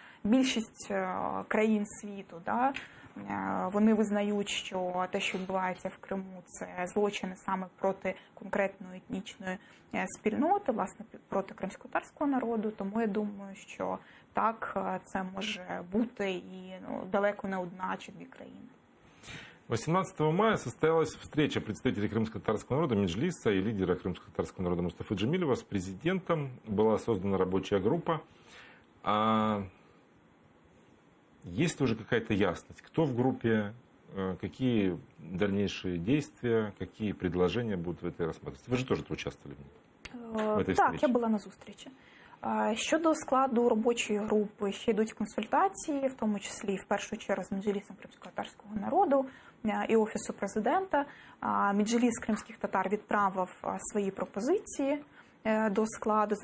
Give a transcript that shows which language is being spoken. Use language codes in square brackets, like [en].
[uk] Більшість країн світу, вони визнають, що те, що відбувається в Криму, це злочини саме проти конкретної етнічної спільноти, власне, проти кримськотатарського народу. Тому я думаю, що так, це може бути і далеко не одна чи дві країни. [ru] 18 мая состоялась встреча представителей крымско-татарского народа Меджлиса и лидера крымско-татарского народа Мустафы Джемилева с президентом. Была создана рабочая группа. Есть ли уже какая-то ясность, кто в группе, какие дальнейшие действия, какие предложения будут в этой рассматриваться? Вы же тоже участвовали в этой встрече. [uk] Так, я була на зустрічі. Щодо складу робочої групи, ще йдуть консультації, в тому числі в першу чергу з Меджлісом кримськотатарського народу і Офісу президента. Меджліс кримських татар відправив свої пропозиції до складу.